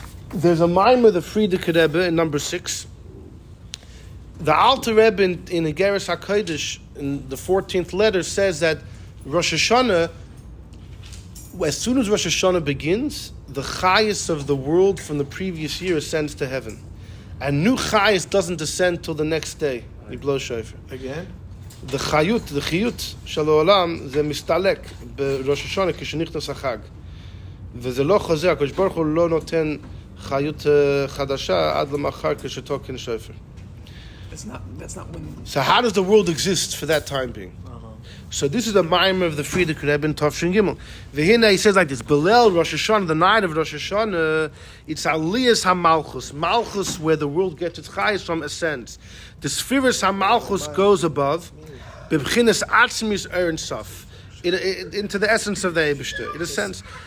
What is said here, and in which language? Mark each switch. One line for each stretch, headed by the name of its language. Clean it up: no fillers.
English: There's a mime of the Frierdiker Rebbe in number 6. The Alter Rebbe in Igeres HaKodesh in the 14th letter says that Rosh Hashanah, as soon as Rosh Hashanah begins, the Chayas of the world from the previous year ascends to heaven. And new Chayas doesn't descend till the next day. You blow shofar. Again?
Hebrew: The Chiyut Shel Olam, ze mistalek בראש השנה כשנכנס החג. וזה לא חוזר, הקדוש ברוך הוא לא נותן חיות חדשה עד למחר כשתוקן שופר.
English: That's not when... So how does the world exist for that time being? So this is the mimer of the Frierdiker Rebbe in Tov Shin Gimel. V'hina, he says like this, Belel Rosh Hashanah, the night of Rosh Hashanah, it's Aliyas HaMalchus. Malchus, where the world gets its chayes from, ascends. The Spheres HaMalchus goes above, B'bchinas Atzmis Ein Sof, into the essence of the Eibishter. It ascends.